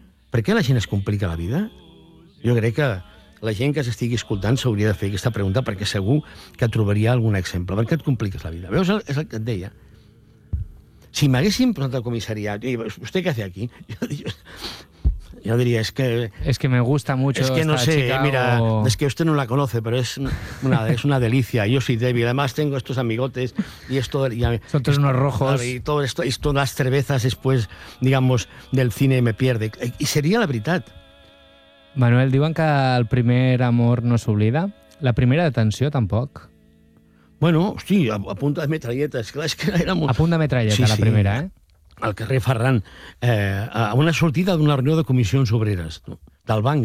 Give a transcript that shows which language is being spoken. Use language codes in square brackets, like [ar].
[ca] Per què la gent es complica la vida? Jo crec que la gent que s'estigui escoltant s'hauria de fer aquesta pregunta, perquè segur que trobaria algun exemple. Per què et compliques la vida? Veus, és el que et deia. Si m'haguessin posat al comissariat, i vostè què fa aquí? Jo diria, és que... És que [es] me gusta mucho estar a Chicago. [ca] És que no sé, Chicago, mira, és que vostè [es] no la conoce, [ca] però és una delícia. Jo [es] soy débil, además tengo estos amigotes y esto... Son todos unos rojos. Y todo esto, y todas las cervezas después, digamos, del cine me pierde. Y [ca] seria la veritat. Manuel, diuen que el primer amor no s'oblida. La primera detenció, tampoc. Bueno, hosti, a punta de metralleta, esclar, és que era molt... A punta de metralleta, sí, la primera, al carrer Ferran, a una sortida d'una reunió de Comissions Obreres, del banc.